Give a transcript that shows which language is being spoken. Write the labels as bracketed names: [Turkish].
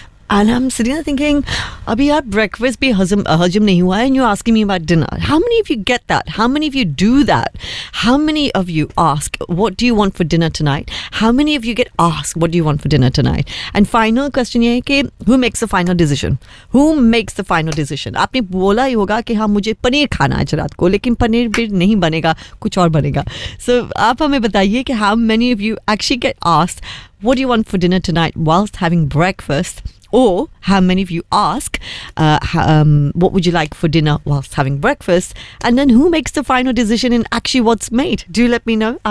[English] And I'm sitting there thinking, [Hindi] अभी यार breakfast भी हज़्म नहीं हुआ है, [English] and you're asking me about dinner. How many of you get that? How many of you do that? How many of you ask, what do you want for dinner tonight? How many of you get asked, what do you want for dinner tonight? And final question [Hindi] ye hai ki, [English] who makes the final decision? Who makes the final decision? [Hindi] आपने बोला ही होगा कि हाँ मुझे पनीर खाना है रात को, लेकिन पनीर भी नहीं बनेगा, कुछ और बनेगा. [English] So [Hindi] aap hame bataiye ki [English] how many of you actually get asked, what do you want for dinner tonight whilst having breakfast? Or how many of you ask, what would you like for dinner whilst having breakfast? And then who makes the final decision and actually what's made? Do let me know.